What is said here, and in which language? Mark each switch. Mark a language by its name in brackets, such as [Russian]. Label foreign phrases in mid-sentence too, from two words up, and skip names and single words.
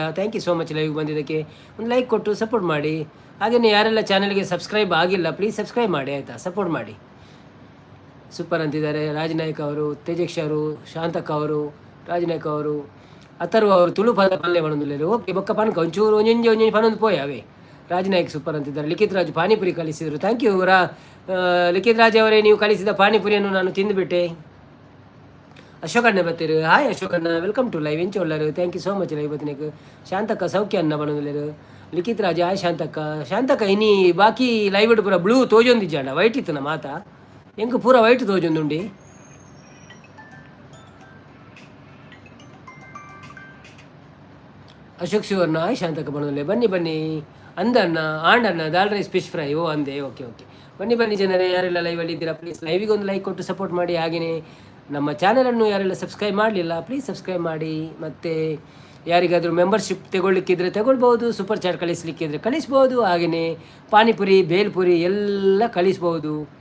[English] thank you so much live [Kannada] ಬಂದಿದ್ದಕ್ಕೆ. ಒಂದು ಲೈಕ್ ಕೊಟ್ಟು ಸಪೋರ್ಟ್ ಮಾಡಿ. ಹಾಗೆಯೇ ಯಾರೆಲ್ಲ ಚಾನಲ್ಗೆ ಸಬ್ಸ್ಕ್ರೈಬ್ ಆಗಿಲ್ಲ [English] please subscribe [Kannada] ಮಾಡಿ ಆಯಿತಾ, ಸಪೋರ್ಟ್ ಮಾಡಿ. ಸೂಪರ್ ಅಂತಿದ್ದಾರೆ ರಾಜನಾಯ್ಕ ಅವರು, ತೇಜಕ್ಷ ಅವರು, ಶಾಂತಕ್ಕ ಅವರು, ರಾಜನಾಯ್ಕ ಅವರು, ಅಥರ್ವ ಅವರು. ತುಳು ಪಲ್ಯ ಮಾಡೋದಿಲ್ಲ. [Tulu] ಓಕೆ ಬೊಕ್ಕ ಪನ್ಕ ಒಂಚೂರು ಒಂಜೊಂಜಿ ಒಂಜೊಂಜಿ ಪನ್ನೊಂದು ಪೋಯ್ ಅವೇ. [Kannada] ರಾಜನಾಯ್ಕ ಸೂಪರ್ ಅಂತಿದ್ದಾರೆ. ಲಿಖಿತ್ ರಾಜ್ ಪಾನಿಪುರಿ ಕಲಿಸಿದರು. [English] thank you [Kannada] ಲಿಖಿತ್ ರಾಜ್ ಅವರೇ, ನೀವು ಕಲಿಸಿದ ಪಾನಿಪುರಿಯನ್ನು ನಾನು ತಿಂದುಬಿಟ್ಟೆ. [Tulu] ಅಶೋಕಣ್ಣ ಬತ್ತೀರು. ಹಾಯ್ ಅಶೋಕಣ್ಣ, [English] welcome to live. [Tulu] ಎಂಚ ಒಳ್ಳರು. [English] thank you so much live [Tulu] ಬತ್ತಿನಕ್ಕೆ. ಶಾಂತಕ್ಕ ಸೌಖ್ಯ ಅನ್ನ ಬಣ್ಣದಿಲ್ಲರು. ಲಿಖಿತ್ ರಾಜ ಹಾಯ್ ಶಾಂತಕ್ಕ ಇನ್ನಿ ಬಾಕಿ ಲೈವ್ ಇಡು ಪೂರ ಬ್ಲೂ ತೋಜೊಂದಿಜ್ಜಾಂಡ, ವೈಟ್ ಇತ್ತನ ಮಾತಾ ಎಂಕ್ ಪೂರ ವೈಟ್ ತೋಜೊಂದುಂಡಿ. ಅಶೋಕ್ ಶಿವರ್ಣ ಹಾಯ್ ಶಾಂತಕ್ಕ ಬಣ್ಣದಲ್ಲೇ. [Kannada] ಬನ್ನಿ ಬನ್ನಿ ಅಂದಣ್ಣ, ಆಂಡಣ್ಣ, [English] dal rice fish fry. [Tulu] ಓ ಅಂದೆ, [English] okay okay. [Kannada] ಬನ್ನಿ ಬನ್ನಿ ಜನರೇ, ಯಾರೆಲ್ಲ ಲೈವಲ್ಲಿ ಇದ್ದೀರಾ ಪ್ಲೀಸ್ ಲೈವಿಗೆ ಒಂದು ಲೈಕ್ ಕೊಟ್ಟು ಸಪೋರ್ಟ್ ಮಾಡಿ. ಹಾಗೆಯೇ ನಮ್ಮ ಚಾನಲನ್ನು ಯಾರೆಲ್ಲ ಸಬ್ಸ್ಕ್ರೈಬ್ ಮಾಡಲಿಲ್ಲ [English] please subscribe [Kannada] ಮಾಡಿ. ಮತ್ತು ಯಾರಿಗಾದರೂ ಮೆಂಬರ್ಶಿಪ್ ತಗೊಳ್ಳಿಕ್ಕಿದ್ರೆ ತಗೊಳ್ಬೋದು, [English] super chat [Kannada] ಕಳಿಸ್ಲಿಕ್ಕಿದ್ರೆ ಕಳಿಸ್ಬೋದು. ಹಾಗೆಯೇ ಪಾನಿಪುರಿ ಬೇಲ್ಪುರಿ ಎಲ್ಲ ಕಳಿಸ್ಬೋದು.